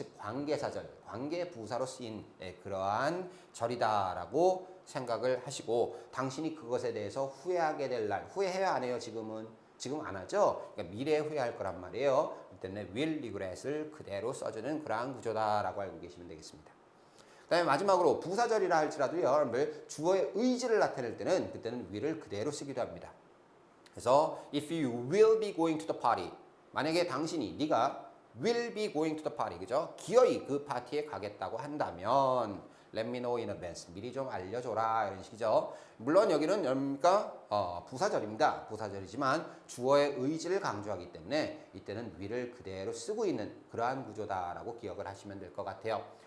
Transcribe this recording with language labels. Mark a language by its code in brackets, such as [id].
[ko] 즉 관계사절, 관계부사로 쓰인 그러한 절이다라고 생각을 하시고 당신이 그것에 대해서 후회하게 될 날, 후회해야 안 해요 지금은? 지금 안 하죠? 그러니까 미래에 후회할 거란 말이에요. 이 때문에 will regret을 그대로 써주는 그러한 구조다라고 알고 계시면 되겠습니다. 그 다음에 마지막으로 부사절이라 할지라도요, 여러분들 주어의 의지를 나타낼 때는 그때는 will을 그대로 쓰기도 합니다. 그래서 [en] if you will be going to the party, [ko] 만약에 당신이 네가 [en] will be going to the party, [ko] 그죠? 기어이 그 파티에 가겠다고 한다면 [en] let me know in advance, [ko] 미리 좀 알려줘라 이런 식이죠. 물론 여기는 여러분과 부사절입니다. 부사절이지만 주어의 의지를 강조하기 때문에 이때는 will을 그대로 쓰고 있는 그러한 구조다라고 기억을 하시면 될 것 같아요.